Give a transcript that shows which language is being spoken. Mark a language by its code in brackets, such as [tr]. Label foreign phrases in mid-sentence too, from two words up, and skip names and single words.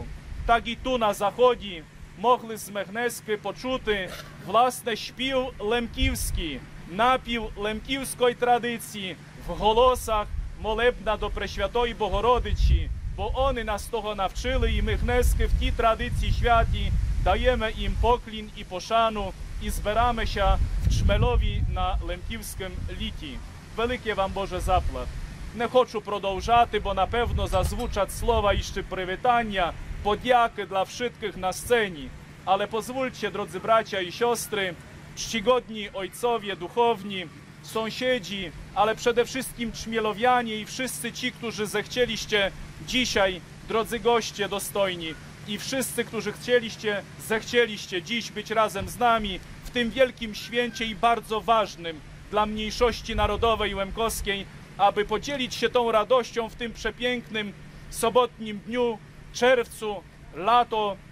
[uk] Так і ту на заході могли з Гнески почути власне śpiew лемківський, напів лемківської традиції в голосах молебна до Пресвятої Богородичі, бо вони нас того навчили, і ми Гнески в тій традиції святі даємо їм поклін і пошану, і збираємося в Чмелові на лемківському літі. Велике вам Боже заплат. Не хочу продовжати, бо напевно зазвучать слова і ще привітання, подяки [pl] dla wszystkich na scenie, ale pozwólcie, drodzy bracia i siostry, czcigodni ojcowie duchowni, sąsiedzi, ale przede wszystkim czmielowianie i wszyscy ci, którzy zechcieliście dzisiaj, drodzy goście dostojni, i wszyscy, którzy zechcieliście dziś być razem z nami w tym wielkim święcie i bardzo ważnym dla mniejszości narodowej łemkowskiej, aby podzielić się tą radością w tym przepięknym sobotnim dniu, czerwcu, lato,